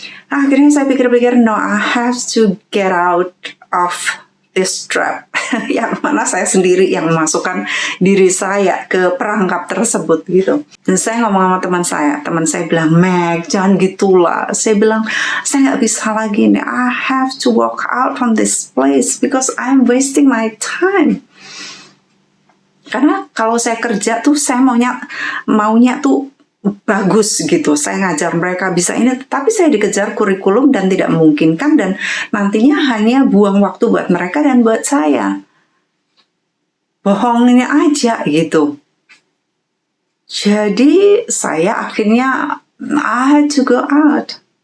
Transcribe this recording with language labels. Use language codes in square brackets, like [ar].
[id] Akhirnya saya pikir-pikir, [en] no, I have to get out of this trap. [id] Yang mana saya sendiri yang memasukkan diri saya ke perangkap tersebut gitu. Dan saya ngomong sama teman saya bilang, Meg, jangan gitulah. Saya bilang, saya nggak bisa lagi nih. [en] I have to walk out from this place because I'm wasting my time. [id] Karena kalau saya kerja tuh, saya maunya tuh bagus gitu, saya ngajar mereka bisa ini, tapi saya dikejar kurikulum dan tidak memungkinkan, dan nantinya hanya buang waktu buat mereka dan buat saya. Bohongnya aja gitu. Jadi saya akhirnya [en] I had to go out.